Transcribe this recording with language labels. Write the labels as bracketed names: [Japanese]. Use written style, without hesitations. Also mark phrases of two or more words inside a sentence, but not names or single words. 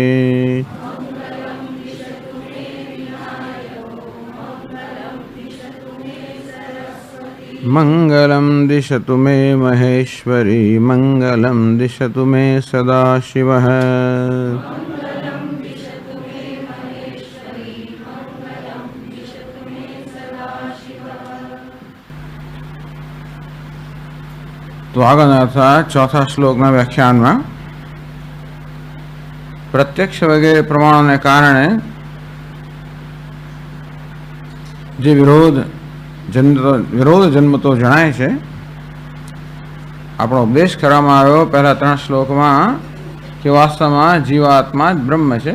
[Sanskrit] मङ्गलं दिशतु मे महेश्वरी मङ्गलं दिशतु मे सदाशिवः। [Gujarati] तो આગળના ચોથા શ્લોકના વ્યાખ્યાનમાં પ્રત્યક્ષ વગેરે પ્રમાણોને કારણે જે વિરોધ જન્મતો જણાય છે, આપણો ઉપદેશ કરવામાં આવ્યો પહેલા 3 શ્લોકમાં કે વાસ્તવમાં જીવાત્મા જ બ્રહ્મ છે.